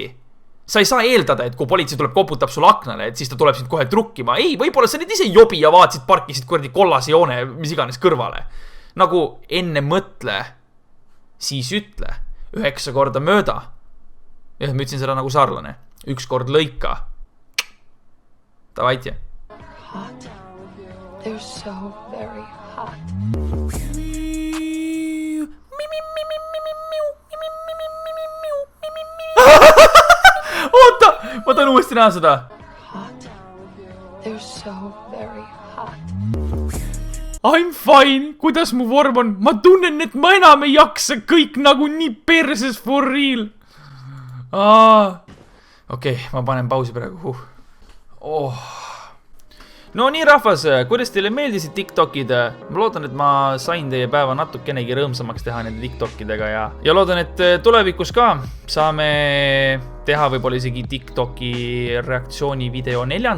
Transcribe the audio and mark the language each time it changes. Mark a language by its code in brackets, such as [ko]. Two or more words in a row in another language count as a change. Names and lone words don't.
[et] Sa ei saa eeldada, et kui politsei tuleb koputab sul aknale, et siis ta tuleb sind kohe trukkima. Ei, võib-olla sa nüüd ise jobi ja vaatasid parkisid kordi kollase joone, mis iganes kõrvale. Nagu enne mõtle, siis ütle, 9 korda mööda. Ja ma ütlesin seda nagu saarlane. 1 kord lõika. Tavaitje. [en] Hot. They're so very hot. [et] Oota, ma tahan uuesti näha seda. [en] Hot. They're so very hot. I'm fine, [et] kuidas mu vorm on? Ma tunnen, et ma enam ei jaksa kõik nagu nii perses [en] for real. [et] Okei, ma panen pausi praegu. No nii rahvas, kuidas teile meeldisid TikTokid? Ma loodan, et ma sain teie päeva natukenegi rõõmsamaks teha nende TikTokidega ja loodan, et tulevikus ka saame teha võib-olla isegi TikToki reaktsiooni video 4.